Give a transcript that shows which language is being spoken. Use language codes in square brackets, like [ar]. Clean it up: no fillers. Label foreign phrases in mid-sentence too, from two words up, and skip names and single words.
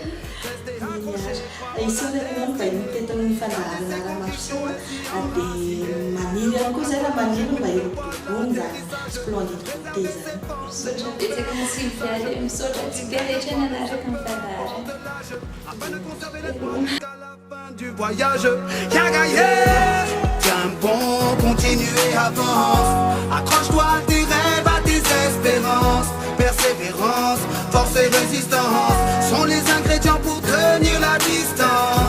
[mg] isonany ihany vahiny teto amin'ny fandaharana ramarosoa dia maniry ihany koa zay raha maniry mba irobobony zany [fr] splendide beauté [mg] zany misotra betsaka ny Sylviale misotra tsika rehetra ny anaraka ny fandaharana [fr] du voyage qu'à gagner. Tiens bon, continuer, avance. Accroche-toi à tes rêves, à tes espérances. Persévérance, force et résistance sont les ingrédients pour tenir la distance.